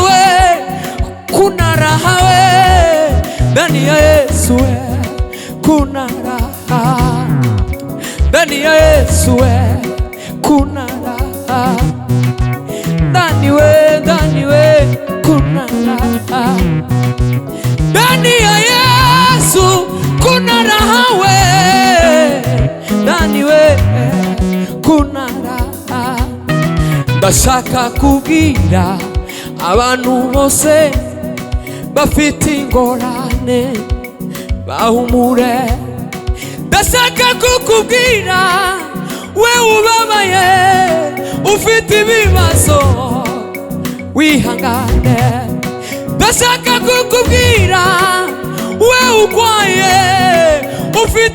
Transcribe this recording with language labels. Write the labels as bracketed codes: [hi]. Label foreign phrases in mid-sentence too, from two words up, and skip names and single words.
[sw] kuna raha we, ndani ya Yesu kuna raha, ndani ya Yesu kuna raha, ndani we kuna raha, ndani ya Yesu kuna raha we, ndani we kuna raha. [rw] Ndashaka kubwira abantu bose bafite ingorane bahumure, ndashaka kukubwira we ubabaye ufite ibibazo wihangane, ndashaka kukubwira we ugwaye ufite